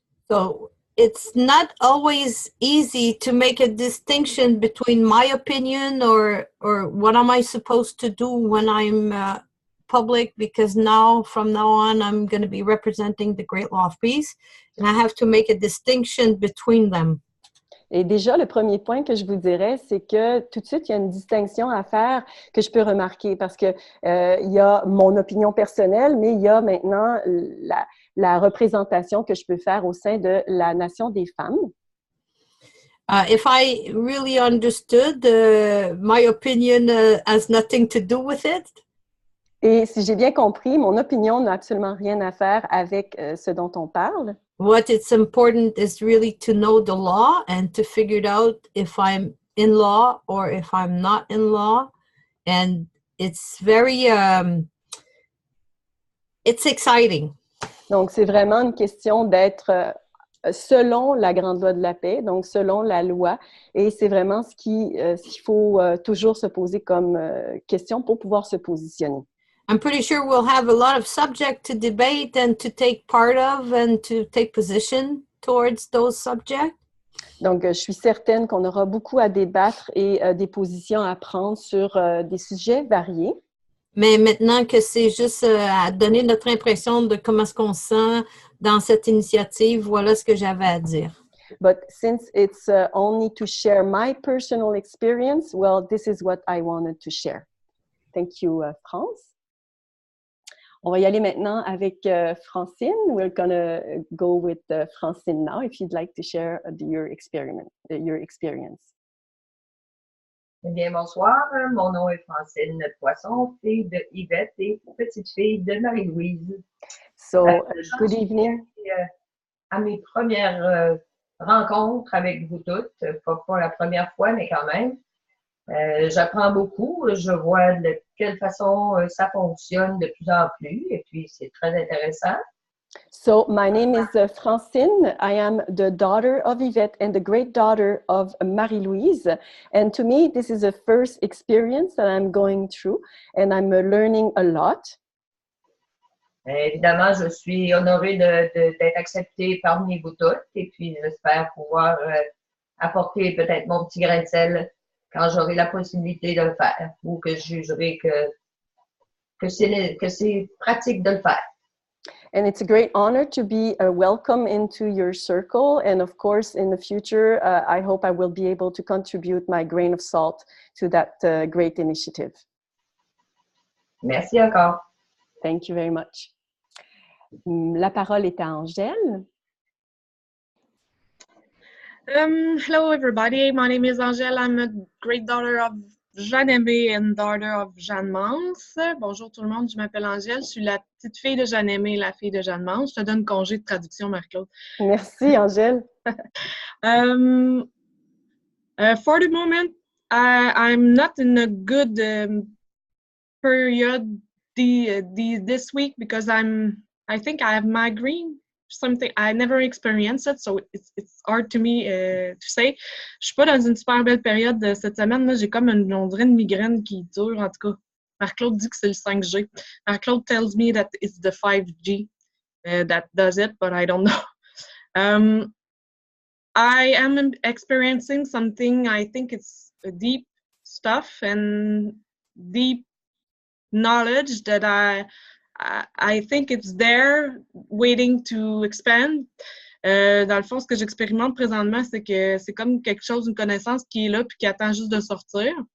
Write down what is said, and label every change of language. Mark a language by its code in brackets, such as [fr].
[en] So it's not always easy to make a distinction between my opinion or what am I supposed to do when I'm public, because from now on, I'm going to be representing the great law of peace, and I have to make a distinction between them. [fr] Et déjà, le premier point que je vous dirais, c'est que tout de suite, il y a une distinction à faire que je peux remarquer parce que il y a mon opinion personnelle, mais il y a maintenant la représentation que je peux faire au sein de la Nation des femmes. [en] If I really understood, my opinion has nothing to do with it. [fr] Et si j'ai bien compris, mon opinion n'a absolument rien à faire avec ce dont on parle. [en] What is important is really to know the law and to figure it out if I'm in law or if I'm not in law. And it's very, it's exciting. [fr] Donc, c'est vraiment une question d'être selon la grande loi de la paix, donc selon la loi. Et c'est vraiment ce qu'il faut toujours se poser comme question pour pouvoir se positionner. [en] I'm pretty sure we'll have a lot of subject to debate and to take part of and to take position towards those subjects. [fr] Donc, je suis certaine qu'on aura beaucoup à débattre et des positions à prendre sur des sujets variés. Mais maintenant que c'est juste à donner notre impression de comment est-ce qu'on se sent dans cette initiative, voilà ce que j'avais à dire. [en] But since it's only to share my personal experience, well, this is what I wanted to share. Thank you, France. [fr] On va y aller maintenant avec Francine. [en] We're going to go with Francine now, if you'd like to share your experience. [fr] Eh bien, bonsoir. Mon nom est Francine Poisson, fille de Yvette et petite-fille de Marie-Louise. [en] So, good evening. [fr] À mes premières rencontres avec vous toutes, pas la première fois, mais quand même. J'apprends beaucoup, je vois de quelle façon ça fonctionne de plus en plus, et puis c'est très intéressant. [en] So, my name is Francine. I am the daughter of Yvette and the great daughter of Marie-Louise. And to me, this is a first experience that I'm going through, and I'm learning a lot. [fr] Évidemment, je suis honorée d'être acceptée parmi vous toutes, et puis j'espère pouvoir apporter peut-être mon petit grain de sel quand j'aurai la possibilité de le faire ou que je jugerai que c'est pratique de le faire. [en] And it's a great honor to be welcome into your circle. And of course, in the future, I hope I will be able to contribute my grain of salt to that great initiative. [fr] Merci encore. [en] Thank you very much. [fr] La parole est à [en] Angèle. Hello, everybody. My name is Angèle. I'm a great daughter of Jeanne-Aimée and daughter of Jeanne Mance. [fr] Bonjour tout le monde, je m'appelle Angèle. Je suis la petite fille de Jeanne-Aimée, la fille de Jeanne Mance. Je te donne congé de traduction, Marie-Claude. Merci, Angèle. [en] For the moment, I'm not in a good period this week because I think I have migraine. Something I never experienced it, so it's hard to me to say. [fr] Je suis pas dans une super belle période cette semaine. Là, j'ai comme on dirait une migraine qui dure. En tout cas, Marc-Claude dit que c'est le 5G. [en] Marc-Claude tells me that it's the 5G that does it, but I don't know. I am experiencing something. I think it's deep stuff and deep knowledge that I think it's there waiting to expand. [fr] Dans le fond, ce que j'expérimente présentement, c'est que c'est comme quelque chose, une connaissance qui est là puis qui attend juste de sortir.